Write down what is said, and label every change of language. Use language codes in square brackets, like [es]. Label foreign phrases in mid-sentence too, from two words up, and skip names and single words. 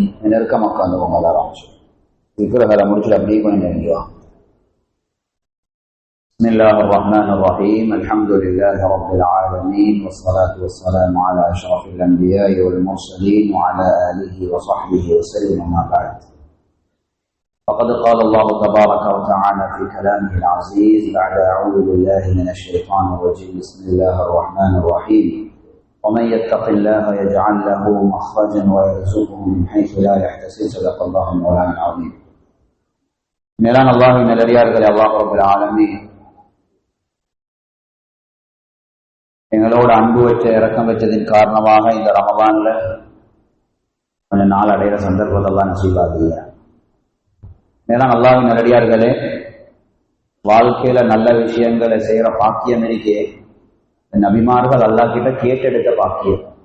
[ta] நெருக்கமாக உட்கார்ந்தவங்க எல்லாரும் விக்கிரகளை முடிச்சுட்டு அப்படியே கொஞ்சம் நெருங்குவாங்க. [ar] بسم الله الرحمن الرحيم. الحمد لله رب العالمين والصلاة والسلام على أشرف الأنبياء والمرسلين وعلى آله وصحبه وسلم. أما بعد. فقد قال الله تبارك وتعالى في كلامه العزيز بعد أعوذ بالله من الشيطان الرجيم. بسم الله الرحمن الرحيم. ومن يتق الله يجعل له مخرجا ويرزقه من حيث لا يحتسب. صدق الله مولانا العظيم. [ta] மேலான அல்லாஹ்வின் நல்லடியார்களே, [ar] الله رب العالمين [ta] எங்களோட அன்பு வச்ச இரக்கம் வச்சதின் காரணமாக இந்த ரமலான்ல கொஞ்ச நாள் அடைகிற சந்தர்ப்பத்தெல்லாம் நசீபாகில்ல. மேலான அல்லாஹ்வின் நல்லடியார்களே, வாழ்க்கையில நல்ல விஷயங்களை செய்யற பாக்கியம் இருக்கே, நபிமார்கள் அல்லாஹ் கிட்ட கேட்டெடுத்த பாக்கியம்.